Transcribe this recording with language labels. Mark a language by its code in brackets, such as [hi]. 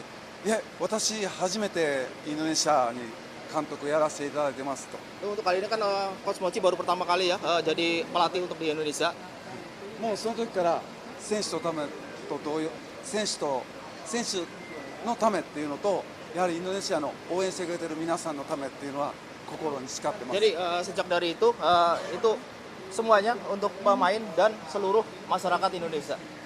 [ja] いえ、私初めてインドネシアに監督やらせていただいてますと。 [id] Untuk kali ini kan Coach Mochi baru pertama kali ya jadi pelatih untuk di Indonesia. [ja] もうその時から選手のためっていうのと、やはりインドネシアの応援してくれてる皆さんのためっていうのは心に誓ってます。 [id] Jadi sejak dari itu semuanya untuk pemain dan seluruh masyarakat Indonesia.